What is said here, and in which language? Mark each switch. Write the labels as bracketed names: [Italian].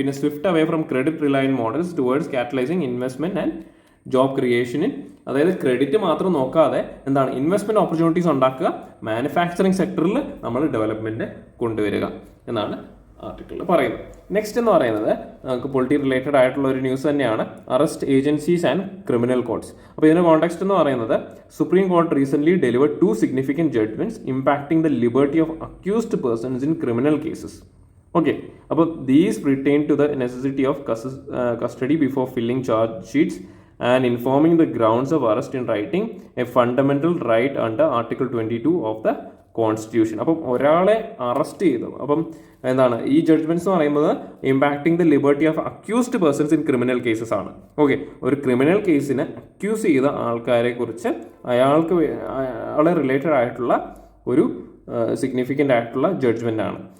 [English] പിന്നെ swift away from credit reliant models towards catalysing investment and job ക്രിയേഷനിൽ. [Malayalam] അതായത് credit മാത്രം നോക്കാതെ എന്താണ് ഇൻവെസ്റ്റ്മെന്റ് ഓപ്പർച്യൂണിറ്റീസ് ഉണ്ടാക്കുക, മാനുഫാക്ചറിങ് സെക്ടറിൽ നമ്മൾ ഡെവലപ്മെന്റ് കൊണ്ടുവരിക എന്നാണ് ആർട്ടിക്കിളിൽ പറയുന്നത്. നെക്സ്റ്റ് എന്ന് പറയുന്നത് നമുക്ക് പൊളിറ്റി റിലേറ്റഡ് ആയിട്ടുള്ള ഒരു ന്യൂസ് തന്നെയാണ്, [English] Arrest agencies and criminal courts. [Malayalam] അപ്പോൾ ഇതിന്റെ കോണ്ടെക്സ്റ്റ് എന്ന് പറയുന്നത്, [English] Supreme Court recent delivered 2 significant judgments impacting the liberty of accused persons in criminal cases. Okay, അപ്പോൾ these pertain to the necessity of custody before filling charge sheets and informing the grounds of arrest in writing, a fundamental right under Article 22 of the Constitution. [Malayalam] അപ്പം ഒരാളെ arrest ചെയ്തു, അപ്പം എന്താണ് ഈ judgements എന്ന് പറയുന്നത് [English] impacting the liberty of accused persons in criminal cases [Malayalam] ആണ്. Okay, ഒരു ക്രിമിനൽ കേസിന് അക്യൂസ് ചെയ്ത ആൾക്കാരെ കുറിച്ച് അയാളെ റിലേറ്റഡ് ആയിട്ടുള്ള ഒരു സിഗ്നിഫിക്കൻ്റ് ആയിട്ടുള്ള ജഡ്ജ്മെന്റ് ആണ്.